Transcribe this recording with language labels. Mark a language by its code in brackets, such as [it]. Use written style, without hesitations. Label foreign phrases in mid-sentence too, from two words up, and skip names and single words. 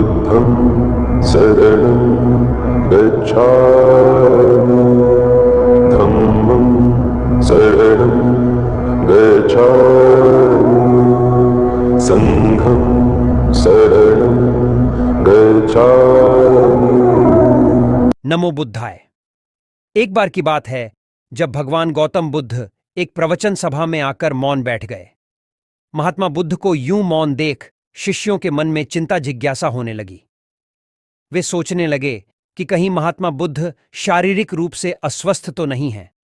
[pi] बुद्धं शरणं गच्छामि धम्मं शरणं गच्छामि संघं शरणं गच्छामि। नमो बुद्धाय। [hi] एक बार की बात है जब भगवान गौतम बुद्ध एक प्रवचन सभा में आकर मौन बैठ गए। महात्मा बुद्ध को यूं मौन देख शिष्यों के मन में चिंता जिज्ञासा होने लगी। वे सोचने लगे कि कहीं महात्मा बुद्ध शारीरिक रूप से अस्वस्थ तो नहीं हैं।